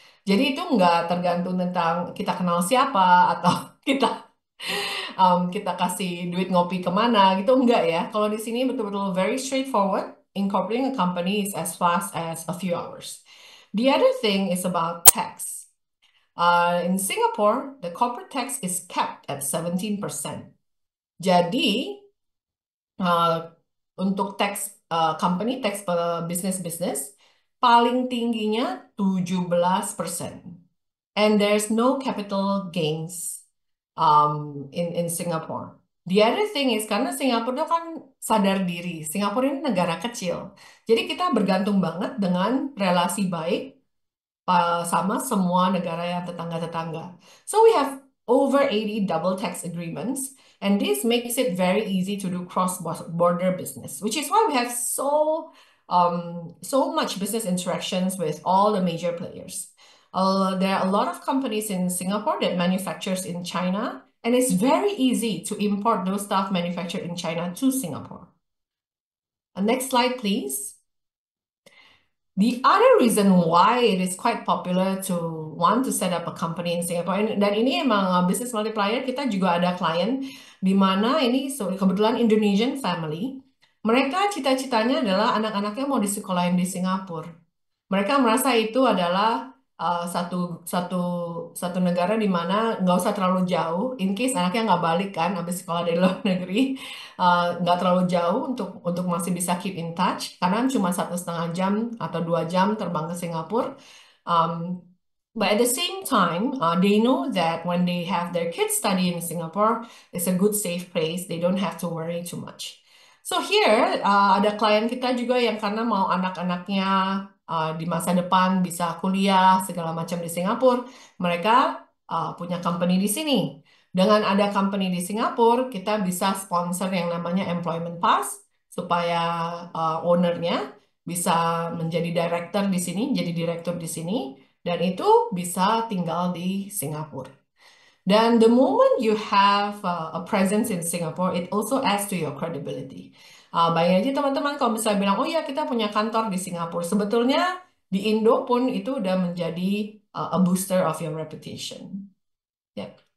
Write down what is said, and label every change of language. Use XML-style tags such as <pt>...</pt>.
<id>Jadi itu nggak tergantung tentang kita kenal siapa atau kita kita kasih duit ngopi kemana gitu enggak ya. Kalau di sini betul-betul</id> <en>very straightforward. Incorporating a company is as fast as a few hours. The other thing is about tax. In Singapore, the corporate tax is capped at 17%.</en> <id>Jadi, uh, untuk tax company tax bisnis-bisnis paling tingginya 17%.</id> <en>And there's no capital gains in Singapore. The other thing is</en> <id>karena Singapura itu kan sadar diri, Singapura ini negara kecil. Jadi kita bergantung banget dengan relasi baik sama semua negara yang tetangga-tetangga.</id> <en>So we have over 80 double tax agreements, and this makes it very easy to do cross-border business, which is why we have so much business interactions with all the major players. There are a lot of companies in Singapore that manufactures in China, and it's very easy to import those stuff manufactured in China to Singapore. Next slide, please. The other reason why it is quite popular to want to set up a company in Singapore,</en> <id>dan ini emang business multiplier, kita juga ada klien di mana ini kebetulan Indonesian family. Mereka cita-citanya adalah anak-anaknya mau disekolahin di Singapura. Mereka merasa itu adalah satu satu satu negara di mana nggak usah terlalu jauh,</id> <en>in case</en> <id>anaknya nggak balik kan, habis sekolah dari luar negeri, nggak terlalu jauh untuk masih bisa</id> <en>keep in touch,</en> <id>karena cuma 1,5 jam atau 2 jam terbang ke Singapura.</id> <en>Um, But at the same time, they know that when they have their kids study in Singapore, it's a good safe place. They don't have to worry too much. So here</en> <id>ada klien kita juga yang karena mau anak-anaknya di masa depan bisa kuliah segala macam di Singapura, mereka punya company di sini. Dengan ada company di Singapura, kita bisa sponsor yang namanya employment pass supaya ownernya bisa menjadi director di sini, jadi direktur di sini, dan itu bisa tinggal di Singapura.</id> <en>Dan the moment you have a presence in Singapore, it also adds to your credibility.</en> <id>Bayangin aja teman-teman kalau misalnya bilang, oh ya kita punya kantor di Singapura. Sebetulnya di Indo pun itu udah menjadi</id> <en>a booster of your reputation.</en> <id>Yeah.</id>